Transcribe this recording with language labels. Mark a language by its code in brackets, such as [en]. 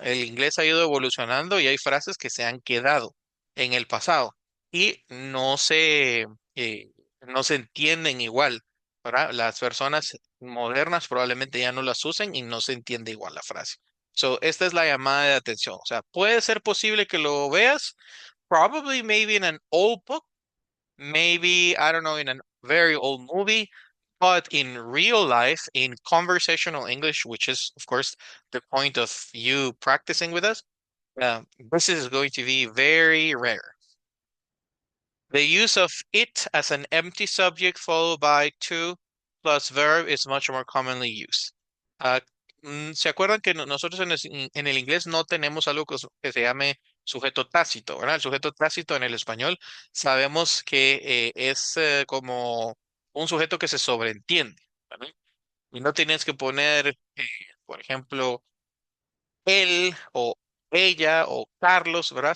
[es] El inglés ha ido evolucionando y hay frases que se han quedado en el pasado y eh, no se entienden igual, ¿verdad? Las personas modernas probablemente ya no las usen y no se entiende igual la frase. So, esta es la llamada de atención. O sea, puede ser posible que lo veas. [en] Probably maybe in an old book, maybe, I don't know, in a very old movie, but in real life, in conversational English, which is, of course, the point of you practicing with us, this is going to be very rare. The use of it as an empty subject followed by to plus verb is much more commonly used. [es] Ah, ¿Se acuerdan que nosotros en el inglés no tenemos algo que se llame sujeto tácito, ¿verdad? El sujeto tácito en el español sabemos que es como un sujeto que se sobreentiende, ¿verdad? Y no tienes que poner, por ejemplo, él o ella o Carlos, ¿verdad?